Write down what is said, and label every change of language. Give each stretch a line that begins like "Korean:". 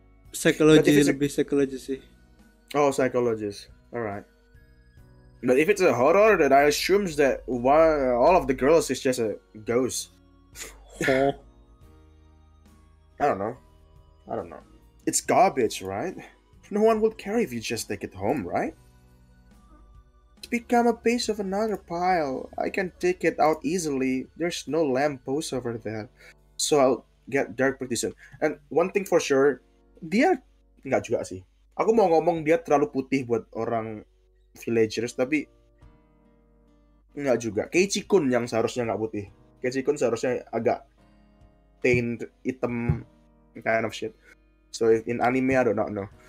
Indonesian: Psikologi, lebih psikologi sih.
English: Oh, psychologist. All right. But if it's a horror, then I assume that all of the girls is just a ghost. Oh. I don't know. It's garbage, right? No one will care if you just take it home, right? It's become a piece of another pile. I can take it out easily. There's no lamp post over there. So I'll get dark pretty soon. And one thing for sure,
Indonesian: dia nggak juga sih. Aku mau ngomong dia terlalu putih buat orang villagers, tapi nggak juga. Keiichi-kun yang seharusnya nggak putih.
English: Keiichi-kun
Indonesian: seharusnya agak
English: taint,
Indonesian: hitam,
English: kind of shit. So in anime I do not know.